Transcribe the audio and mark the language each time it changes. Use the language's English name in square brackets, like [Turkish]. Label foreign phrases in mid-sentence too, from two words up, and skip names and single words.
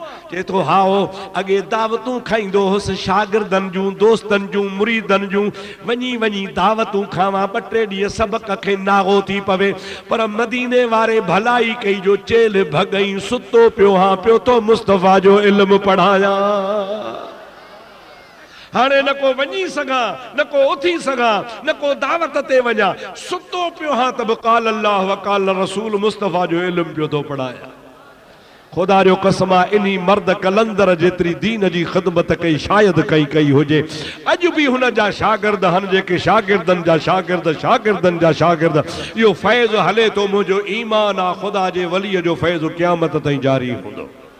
[Sindhi] चए थो, हाओ अॻे दावतूं खाईंदो हुउसि, शागिर्दनि जूं, दोस्तनि जूं, मुरीदनि जूं, वञी वञी दावतूं खावां, 2-3 ॾींहं सबक़ खे नागो थी पवे। पर मदीने वारे भलाई कई जो चेल भॻई, सुतो पियो हा, पियो तो मुस्तफ़ा जो इल्मु पढ़ायां। हाणे न को वञी सघां, न को उथी सघां, न को दावत ते वञा, सुतो पियो हा त बि [Arabic] قال الله وقال رسول [Sindhi] मुस्तफ़ा जो इल्मु पियो थो पढ़ायां। ख़ुदा जो कसम आहे, इन्ही मर्द कलंदर जेतिरी दीन जी ख़िदमत कई शायदि कई हुजे। अॼु बि हुन जा शागिर्द आहिनि, जेके शागिर्दनि जा शागिर्द, शागिर्दनि जा शागिर्द। इहो फैज़ हले थो, मुंहिंजो ईमान आहे, ख़ुदा जे वलीअ जो फैज़ क़यामत ताईं जारी हूंदो।